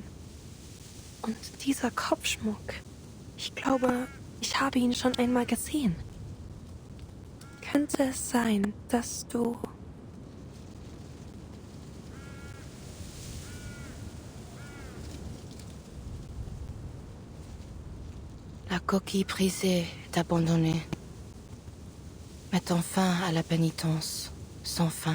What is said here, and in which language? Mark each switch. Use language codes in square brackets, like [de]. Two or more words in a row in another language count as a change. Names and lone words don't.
[de] Und dieser Kopfschmuck. Ich glaube, ich habe ihn schon einmal gesehen. Könnte es sein, dass du... [fr] La coquille brisée est abandonnée, mettant fin à la pénitence sans fin.